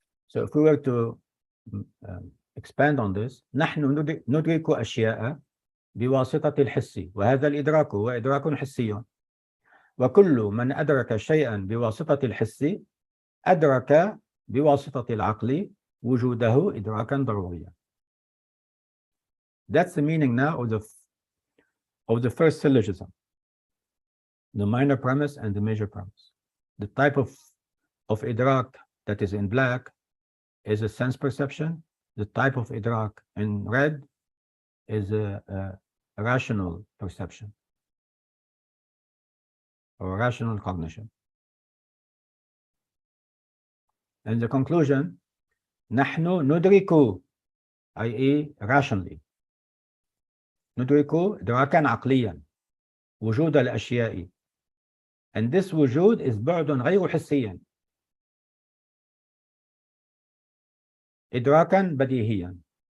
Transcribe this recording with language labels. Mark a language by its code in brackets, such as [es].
[en] So if we were to expand on this, [ar] نحن ندرك أشياء بواسطة الحس، وهذا الإدراك هو إدراك حسي، وكل من أدرك شيئا بواسطة الحس أدرك بواسطة العقل وجوده إدراكا ضروريا. [en] That's the meaning now of the first syllogism, the minor premise and the major premise. The type of idrak that is in black is a sense perception. The type of idrak in red is a rational perception or rational cognition. And the conclusion, [ar] نحن ندرك, [en] i.e. [ar] rationally, ندرك إدراكا عقليا وجود الأشياء. [en] And this [ar] وجود is بعد غير حسيا، إدراكا بديهيا.